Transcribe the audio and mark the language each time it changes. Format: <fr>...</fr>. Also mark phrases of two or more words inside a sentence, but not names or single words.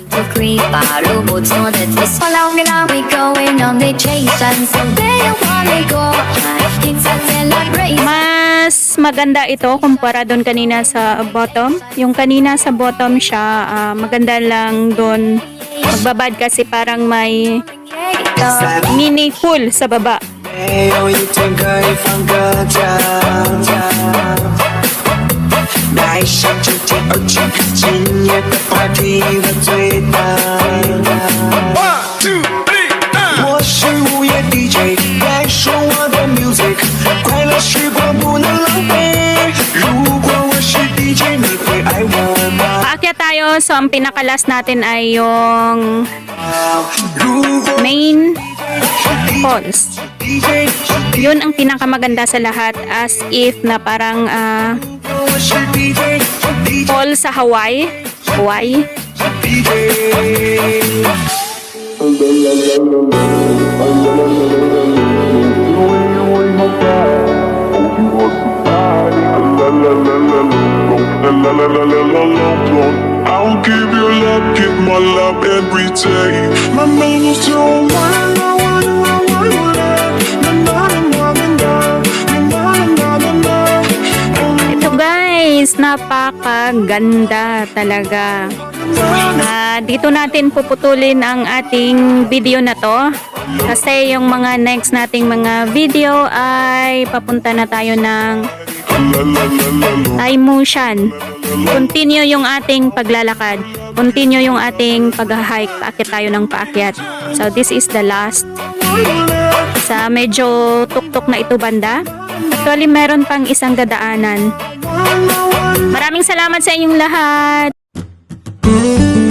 <tl>Mas maganda ito kumpara doon kanina sa bottom. Yung kanina sa bottom siya, maganda lang doon. Magbabad kasi parang may mini pool sa baba.</tl> <zh>没有一天可以放个假。带上秋天而去，今夜的 party 喝最大。我是午夜 DJ， 来说我的 music， 快乐时光不能浪费。如果我是 DJ， 你会爱我吗？</zh> <tl>Paakyat tayo, so ang pinakalas natin ay yung</tl> <zh>如果</zh> <en>main falls.</en> <zh>DJ，</zh> <tl>Yun ang pinakamaganda sa lahat,</tl> <en>as if</en> <tl>na parang</tl> <zh>我是 DJ，</zh> <tl>fall sa Hawaii.</tl> <zh>DJ。</zh> <en>I'll give you love, give my love every day. My name is Joe.</en> <tl>Ito guys, napakaganda talaga. Dito natin puputulin ang ating video na to. Kasi yung mga next nating mga video ay papunta na tayo ng Thai Mushan. Continue yung ating paglalakad. Continue yung ating pag-hike. Paakyat tayo ng paakyat.</tl> <en>So this is the last.</en> <tl>Sa medyo tuktok na ito banda. Actually meron pang isang dadaanan. Maraming salamat sa inyong lahat.</tl>